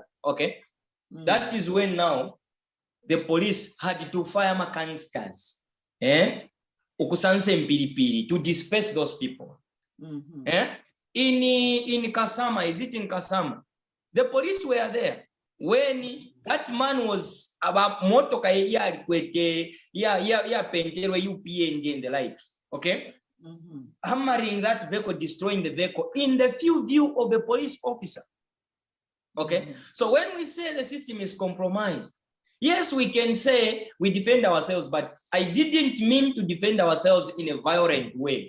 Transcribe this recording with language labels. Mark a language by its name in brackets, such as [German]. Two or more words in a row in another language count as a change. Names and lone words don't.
[English] Okay, that is when now the police had to fire canisters, to disperse those people. in Kasama. Is it in Kasama? The police were there when that man was about [Bemba] motoka ya pentelwe [English] UPND and the like. Okay, hammering that vehicle, destroying the vehicle in the view of a police officer. Okay, so when we say the system is compromised, yes, we can say we defend ourselves, but I didn't mean to defend ourselves in a violent way.